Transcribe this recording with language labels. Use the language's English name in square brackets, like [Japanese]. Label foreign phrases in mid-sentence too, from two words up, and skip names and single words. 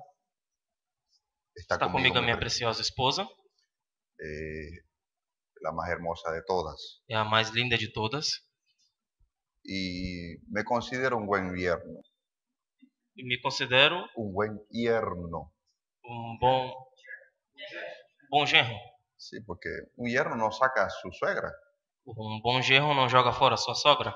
[Portuguese] Está comigo a minha mi preciosa esposa, [Spanish] la más hermosa de todas. [Portuguese] é a mais linda de todas. [Spanish] Y me considero un buen yerno. [Portuguese] E me considero [Spanish] Un buen yerno. [Portuguese] bom genro. [Spanish] Sí, porque un yerno no saca a su suegra. [Portuguese] Bom genro não joga fora sua sogra.